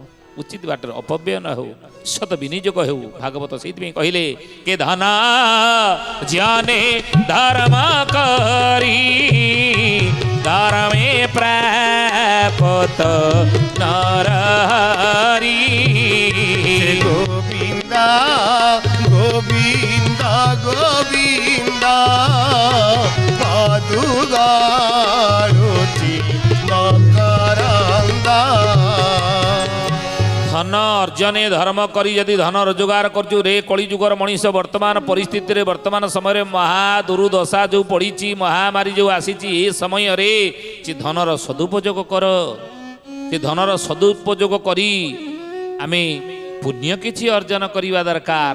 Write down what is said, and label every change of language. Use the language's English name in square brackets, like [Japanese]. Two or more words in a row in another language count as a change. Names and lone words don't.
[Odia] ଉଚିତ ବାଟରେ ଅପବ୍ୟୟ ନ ହେଉ, ସତ ବିନିଯୋଗ ହେଉ। ଭାଗବତ ସେଇଥିପାଇଁ କହିଲେ କେ ଧନ ଜନେ ଧର୍ମ କରି ଧର୍ମେ ପ୍ରାପତ ନରହରି। गोविंदा गोविंदा गोविंदा पादुगारुचि मकरंदा। ଧନ ଅର୍ଜନେ ଧର୍ମ କରି ଯଦି ଧନ ରୋଜଗାର କରୁଛୁ ରେ କଳିଯୁଗର ମଣିଷ, ବର୍ତ୍ତମାନ ପରିସ୍ଥିତିରେ, ବର୍ତ୍ତମାନ ସମୟରେ ମହାଦୁର୍ଦଶା ଯେଉଁ ପଡ଼ିଛି, ମହାମାରୀ ଯେଉଁ ଆସିଛି, ଏ ସମୟରେ ସେ ଧନର ସଦୁପଯୋଗ କର। ସେ ଧନର ସଦୁପଯୋଗ କରି ଆମେ ପୁଣ୍ୟ କିଛି ଅର୍ଜନ କରିବା ଦରକାର।